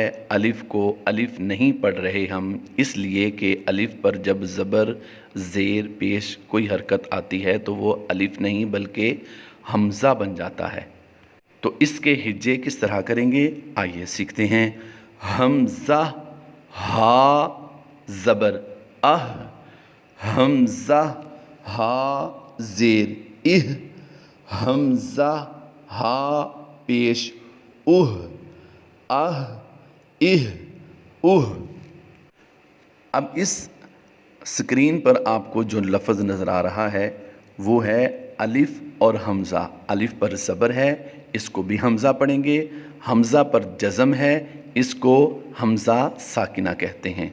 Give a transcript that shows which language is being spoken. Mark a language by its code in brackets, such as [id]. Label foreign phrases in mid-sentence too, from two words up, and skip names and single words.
[ur] الف کو الف نہیں پڑھ رہے ہم، اس لیے کہ الف پر جب زبر زیر پیش کوئی حرکت آتی ہے تو وہ الف نہیں بلکہ حمزہ بن جاتا ہے۔ تو اس کے ہجے کس طرح کریں گے آئیے سیکھتے ہیں۔ حمزہ ہا زبر اہ، حمزہ ہا زیر اہ، حمزہ ہا پیش اہ، اہ اہ اہ۔ اب اس اسکرین پر آپ کو جو لفظ نظر آ رہا ہے وہ ہے الف اور حمزہ۔ الف پر زبر ہے، اس کو بھی حمزہ پڑھیں گے۔ حمزہ پر جزم ہے، اس کو حمزہ ساکنہ کہتے ہیں۔